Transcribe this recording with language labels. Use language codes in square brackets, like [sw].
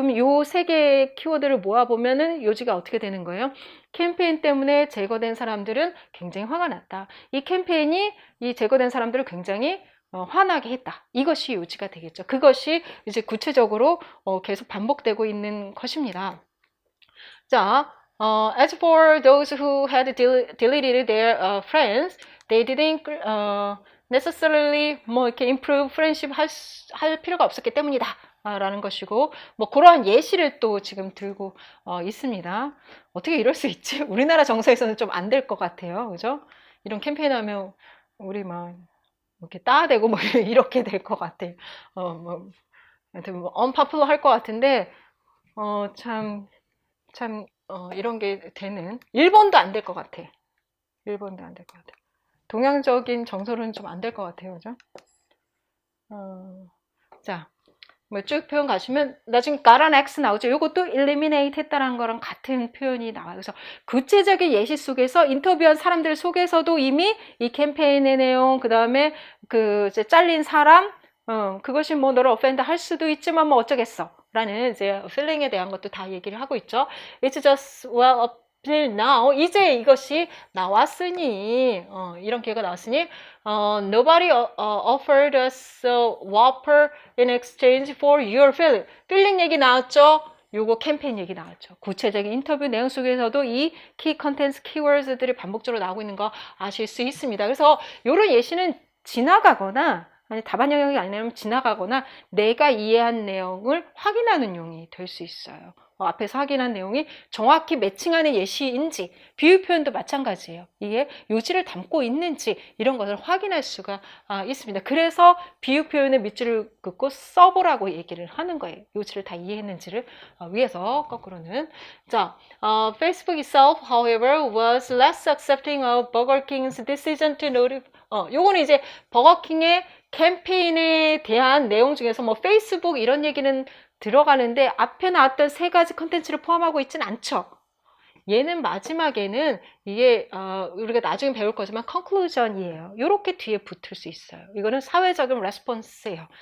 [ko] 그럼 요 세 개의 키워드를 모아보면은 요지가 어떻게 되는 거예요? 캠페인 때문에 제거된 사람들은 굉장히 화가 났다. 이 캠페인이 이 제거된 사람들을 굉장히 화나게 했다. 이것이 요지가 되겠죠. 그것이 이제 구체적으로 계속 반복되고 있는 것입니다. [en] 자, as for those who had deleted their friends, they didn't necessarily [ko] 뭐 이렇게 [en] improve friendship [ko] 할 필요가 없었기 때문이다. 라는 것이고, 뭐 그러한 예시를 또 지금 들고 있습니다. 어떻게 이럴 수 있지? 우리나라 정서에서는 좀 안 될 것 같아요. 그죠? 이런 캠페인 하면 우리 막 이렇게 따대고 뭐 이렇게 될 것 같아요. 뭐, 뭐 unpopular 할 것 같은데, 참, 이런 게 되는. 일본도 안 될 것 같아. 일본도 안 될 것 같아. 동양적인 정서로는 좀 안 될 것 같아요. 그죠? 자, 뭐 쭉 표현 가시면 나중에 가란 X 나오죠. 이것도 eliminate 했다는 거랑 같은 표현이 나와요. 그래서 구체적인 예시 속에서 인터뷰한 사람들 속에서도 이미 이 캠페인의 내용, 그 다음에 그 이제 잘린 사람, 그것이 뭐 너를 offend 할 수도 있지만 뭐 어쩌겠어. 라는 이제 feeling에 대한 것도 다 얘기를 하고 있죠. [en] It's just well up till now. [ko] 이제 이것이 나왔으니, 이런 기회가 나왔으니, [en] nobody offered us a Whopper in exchange for your feeling. [ko] feeling 얘기 나왔죠? 요거 캠페인 얘기 나왔죠. 구체적인 인터뷰 내용 속에서도 이 키 컨텐츠 키워드들이 반복적으로 나오고 있는 거 아실 수 있습니다. 그래서 요런 예시는 지나가거나 아니 답안 영역이 아니라면 지나가거나 내가 이해한 내용을 확인하는 용이 될 수 있어요. 앞에서 확인한 내용이 정확히 매칭하는 예시인지 비유 표현도 마찬가지예요. 이게 요지를 담고 있는지 이런 것을 확인할 수가 있습니다. 그래서 비유 표현의 밑줄을 긋고 써보라고 얘기를 하는 거예요. 요지를 다 이해했는지를 위해서 거꾸로는. [en] 자, Facebook itself, however, was less accepting of Burger King's decision to notify. [ko] 요거는 이제 버거킹의 캠페인에 대한 내용 중에서 뭐 페이스북 이런 얘기는 들어가는데 앞에 나왔던 세 가지 컨텐츠를 포함하고 있진 않죠. 얘는 마지막에는 이게 우리가 나중에 배울 거지만 conclusion이에요. 이렇게 뒤에 붙을 수 있어요. 이거는 사회적인 레스폰스예요.